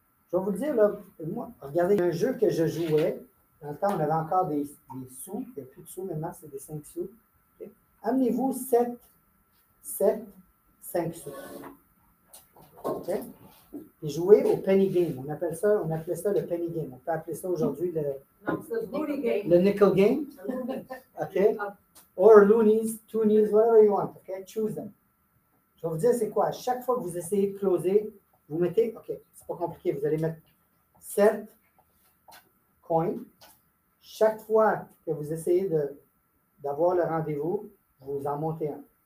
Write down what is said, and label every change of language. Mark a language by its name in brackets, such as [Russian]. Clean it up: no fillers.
[French] Je vais vous le dire, là, moi, regardez, un jeu que je jouais, dans le temps, on avait encore des sous, il n'y a plus de sous maintenant, c'est des 5 sous. Okay? Amenez-vous 7, 5 sous. Okay? Et jouez au penny game. On appelait ça le penny game. On peut appeler ça aujourd'hui le nickel game. OK? [English] Or loonies, toonies, whatever you want. OK? Choose them. [French] Je vais vous dire c'est quoi. À chaque fois que vous essayez de closer, vous mettez, OK, c'est pas compliqué, vous allez mettre 7 coins. Chaque fois que vous essayez d'avoir le rendez-vous, vous en montez un.